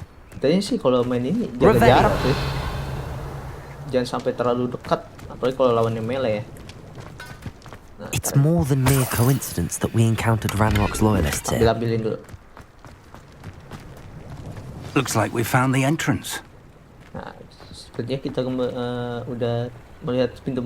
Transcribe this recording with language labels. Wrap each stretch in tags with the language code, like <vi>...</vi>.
<id>Katanya sih kalau main ini jaga jarak tuh. Jangan sampai terlalu dekat, apalagi kalau lawannya melee ya. Nah,</id> <en>It's more than mere coincidence that we encountered Ranrock's loyalists here.</en> <id>ambilin dulu.</id> <en>Looks like we found the entrance.</en> <id>Nah, sepertinya kita udah melihat pintu</id>